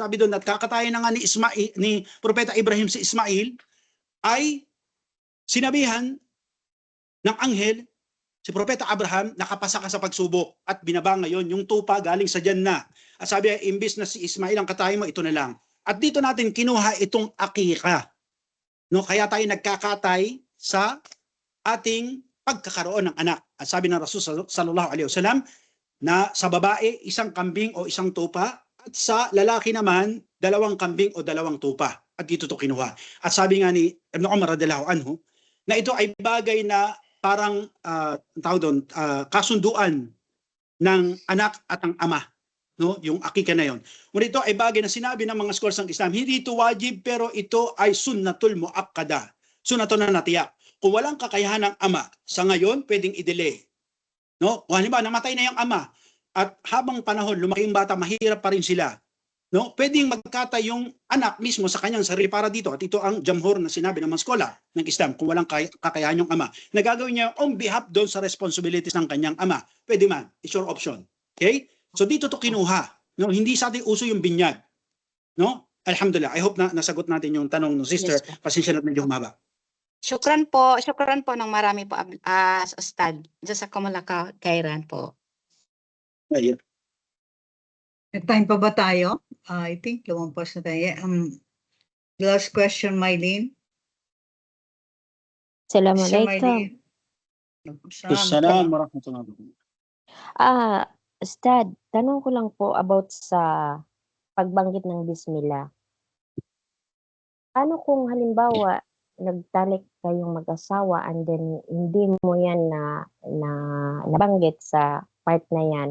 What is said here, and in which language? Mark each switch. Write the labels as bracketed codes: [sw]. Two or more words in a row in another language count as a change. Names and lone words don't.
[tl] Sabi doon, at kakatayin na nga ni Propeta Ibrahim si Ismail, ay sinabihan ng anghel, si Propeta Abraham, nakapasa ka sa pagsubok at binaba ngayon yung tupa galing sa Jannah. At sabi ay, imbis na si Ismail ang katayin mo, ito na lang. At dito natin kinuha itong akika. No, kaya tayo nagkakatay sa ating pagkakaroon ng anak. At sabi ng Rasul [ar] صلى الله عليه وسلم [tl] na sa babae, 1 kambing o 1 tupa, at sa lalaki naman, 2 kambing o 2 tupa. At dito to kinuha. At sabi nga ni Ibn Umar [ar] رضي الله عنه, [tl] na ito ay bagay na parang kasunduan ng anak at ang ama, no? Yung akika na yon. Ngunit ito ay bagay na sinabi ng mga scholars ng Islam, hindi ito wajib pero ito ay [ar] سنة مؤكدة. [tl] Sunnatul na natiyak. Kung walang kakayahan ng ama, sa ngayon pwedeng i-delay. No? Kung halimbawa namatay na yung ama at habang panahon lumaki yung bata, mahirap pa rin sila. No, pwedeng magkatay yung anak mismo sa kanyang sarili para dito. At ito ang jamhur na sinabi ng mga skolar ng Islam, kung walang kakayahan yung ama. Nagagawin niya [en] on behalf [tl] doon sa responsibilities ng kanyang ama. Pwede man, [en] it's your option. Okay? So [tl] dito to kinuha. No, hindi sa ating uso yung binyag. No? Alhamdulillah. [en] I hope [tl] na nasagot natin yung tanong ng sister. Yes, Pasensya na medyo humaba. Syukran po ng marami po, Ustad. [ar] جزاكم الله خيرا po. [tl] Ayun. May time pa ba tayo? [en] I think [tl] lumampas na tayo. [en] Last question, Mylene. [tl] Assalamualaikum. [ar] السلام عليكم ورحمة الله وبركاته. [tl] Ustad, tanong ko lang po about sa pagbanggit ng bismillah. Ano kung halimbawa nagtalik kayong mag-asawa [en] and then [tl] hindi mo yan na nabanggit sa part na yan.